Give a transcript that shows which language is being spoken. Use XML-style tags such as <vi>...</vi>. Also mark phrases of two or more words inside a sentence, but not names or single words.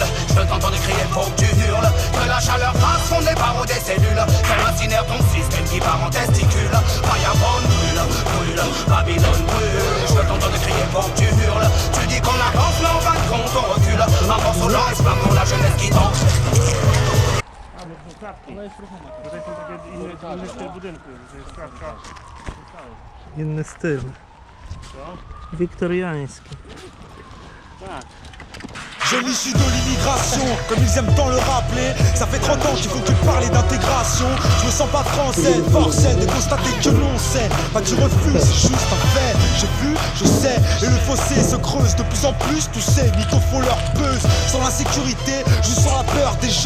<fr>Je t'entends crier, faut que tu hurles. Que la chaleur passe, fond des barreaux des cellules. Qu'elle incinère ton système qui part en testicule. Fireborn brûle, brûle, Babylone brûle. Je t'entends crier, faut que tu hurles. Tu dis qu'on avance, mais en fin de compte on recule. Un morceau lance-flamme pour la jeunesse qui tente.</fr> <pl>Tutaj są takie inny styl budynku, że jest klatka. Inny styl. Wiktoriański. Tak.</pl> <fr>J'ai l'issue de l'immigration, comme ils aiment tant le rappeler. Ça fait 30 ans qu'il faut que parler d'intégration. Je me sens pas français, forcé de constater que l'on sait. Pas que je refuse, c'est juste un fait. J'ai vu, je sais, et le fossé se creuse de plus en plus. Tous ces mythos font leur buzz. Sans l'insécurité, je sens la peur des gens.</fr>